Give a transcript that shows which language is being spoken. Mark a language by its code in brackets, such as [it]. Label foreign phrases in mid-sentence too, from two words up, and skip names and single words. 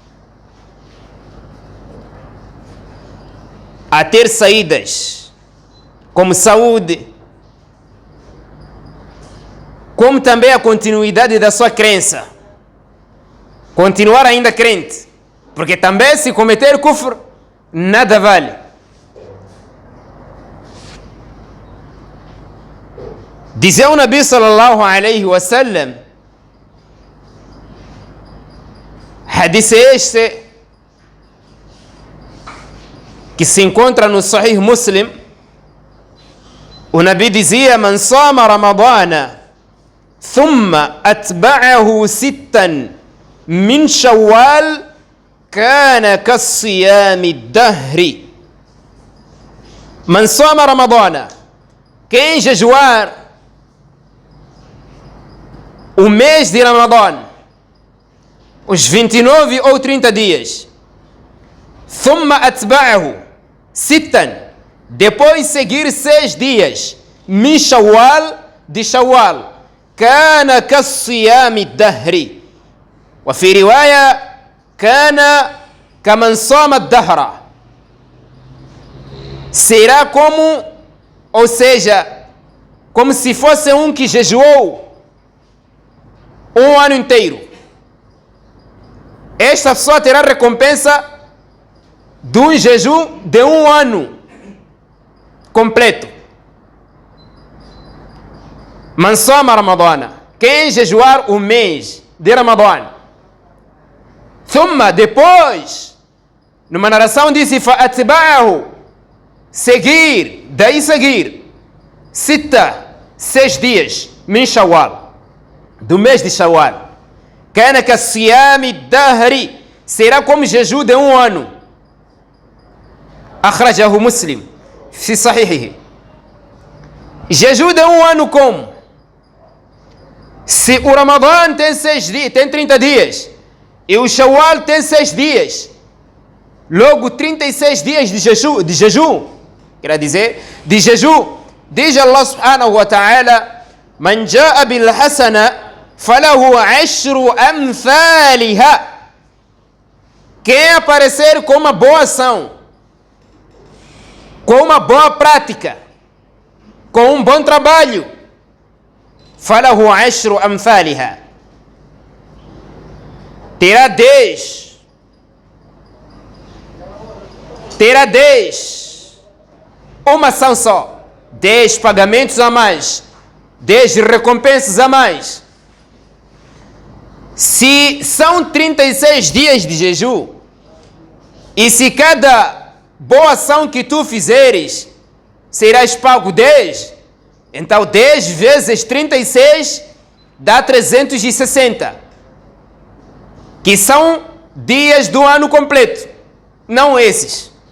[pt] a ter saídas, como saúde, como também a continuidade da sua crença, continuar ainda crente, porque também se cometer kufr, nada vale. Dizia o Nabi [ar] صلى الله عليه وسلم, [pt] hadith este que se encontra no Sahih Muslim, o Nabi dizia: [ar] من صام رمضان ثم أتبعه ستا من شوال كان كصيام الدهر. من صام رمضان, [pt] quem jejuar o mês de Ramadã, os 29 ou 30 dias, [ar] ثم أتبعه ستا, [pt] depois seguir 6 dias, [ar] من شوال, de Shawwal, كان كصيام الدهر وفي رواية كان كمن صام الدهر, [pt] será como, ou seja, como se fosse um que jejuou um ano inteiro. Esta pessoa terá recompensa de um jejum de um ano completo. [ar] من صام رمضان, [pt] quem jejuar o mês de Ramadã, thumma, depois, numa narração disse, [ar] فأتبعه, [pt] seguir, daí seguir, sita, 6 dias, [ar] من شوال, [pt] do mês de Shawwal, [ar] كان كصيام الدهر, [pt] será como jejum de um ano. [ar] أخرجه مسلم في صحيحه. [pt] Jejum de um ano como? Se o Ramadã tem 6 dias, tem 30 dias, e o Shawwal tem 6 dias, logo 36 dias de jejum, quer dizer, de jejum, diz Allah [ar] سبحانه وتعالى من جاء بالحسنة فله 10 أمثالها. [pt] Quem aparecer com uma boa ação, com uma boa prática, com um bom trabalho, [ar] فله عشر أمثالها, [pt] terá 10, uma ação só, 10 pagamentos a mais, 10 recompensas a mais. Se são 36 dias de jejum, e se cada boa ação que tu fizeres serás pago 10, então 10 vezes 36 dá 360, que são dias do ano completo, não esses.